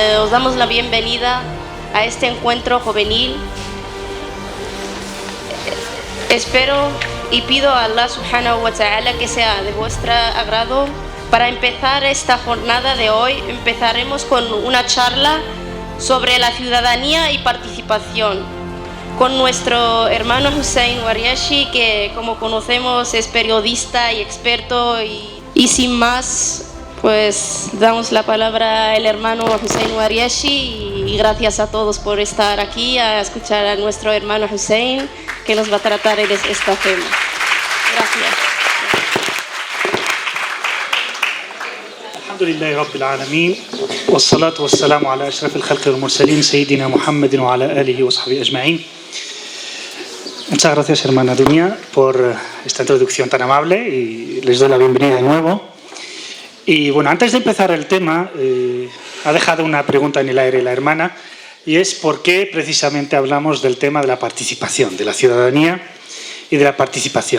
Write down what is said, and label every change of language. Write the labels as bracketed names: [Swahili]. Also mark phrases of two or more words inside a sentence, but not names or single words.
[Spanish] os damos la bienvenida a este encuentro juvenil. Espero y pido a [Arabic] الله سبحانه وتعالى [Spanish] que sea de vuestro agrado. Para empezar esta jornada de hoy, empezaremos con una charla sobre la ciudadanía y participación con nuestro hermano Hussein Wariashi, que como conocemos es periodista y experto, y sin más, pues damos la palabra al hermano Hussein Wariashi, y gracias a todos por estar aquí a escuchar a nuestro hermano Hussein, que nos va a tratar de este tema. Gracias. [Arabic] الحمد لله رب العالمين والصلاة والسلام على أشرف الخلق والمرسلين سيدنا محمد وعلى آله وصحبه أجمعين. [Spanish] Muchas gracias, hermana Dunia, por esta introducción tan amable, y les doy la bienvenida de nuevo. Y bueno, antes de empezar el tema, ha dejado una pregunta en el aire la hermana, y es por qué precisamente hablamos del tema de la participación, de la ciudadanía y de la participación.